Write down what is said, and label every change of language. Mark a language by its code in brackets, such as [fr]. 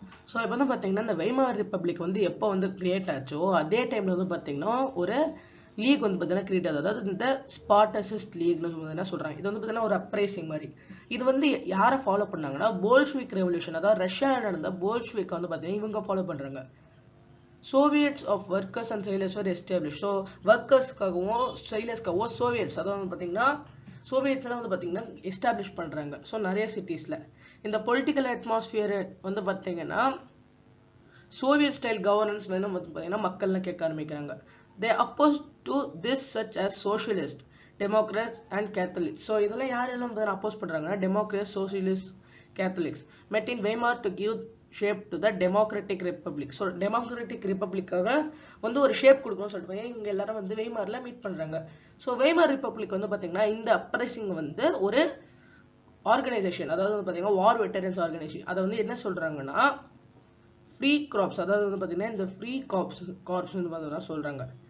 [ta] So இப்போ வந்து பார்த்தீங்கன்னா இந்த வைமார் ரிப்பப்ளிக் வந்து எப்போ வந்து கிரியேட் ஆச்சோ அதே டைம்ல வந்து பார்த்தீங்கன்னா ஒரு லீக் வந்து பார்த்தீங்கன்னா கிரியேட் ஆகுது, அதாவது இந்த ஸ்பார்டசிஸ்ட் லீக்னு என்ன சொல்றாங்க. இது வந்து பார்த்தீங்கன்னா ஒரு அப்ரைசிங் மாதிரி. இது வந்து யாரை ஃபாலோ பண்ணாங்கன்னா போல்ஷ்விக் ரெவல்யூஷன், அதாவது ரஷ்யாவில் நடந்த போல்ஷ்விக் வந்து பார்த்தீங்கன்னா இவங்க ஃபாலோ பண்றாங்க. [en] Soviets of workers and sailors were established. [ta] So ஒர்க்கர்ஸ்க்காகவும் sailors-க்காகவும் சோவியட்ஸ், அதாவது வந்து பார்த்தீங்கன்னா சோவியட்ஸ் எல்லாம் வந்து பார்த்தீங்கன்னா எஸ்டாப்ளிஷ் பண்றாங்க. ஸோ நிறைய சிட்டிஸ்ல இந்த பொலிட்டிக்கல் அட்மாஸ்பியர் வந்து பார்த்தீங்கன்னா சோவியட் ஸ்டைல் கவர்னன்ஸ் வேணும் வந்து பார்த்தீங்கன்னா மக்கள்லாம் கேட்க ஆரம்பிக்கிறாங்க. [en] They opposed to this such as socialist, democrats and catholics. [ta] So இதெல்லாம் யாரெல்லாம் வந்து அப்போஸ் பண்றாங்கன்னா Democrats, socialist, Catholics [en] met in Weimar to give shape to the democratic republic. [ta] So democratic ரிப்பப்ளிக்காக வந்து ஒரு ஷேப் கொடுக்கணும்னு சொல்லிட்டு இவங்க எல்லாரும் வந்து வெய்மார்ல மீட் பண்றாங்க. ஸோ வெய்மார் ரிப்பப்ளிக் வந்து பாத்தீங்கன்னா இந்த அப்ரைசிங் வந்து ஒரு ஆர்கனைசேஷன், அதாவது வந்து பாத்தீங்கன்னா வார் வெட்டரன்ஸ் ஆர்கனைசேஷன். அதை வந்து என்ன சொல்றாங்கன்னா ஃப்ரீ கிராப்ஸ், அதாவது வந்து பாத்தீங்கன்னா இந்த ஃப்ரீ கார்ப்ஸ் வந்து பாத்தீங்கன்னா சொல்றாங்க.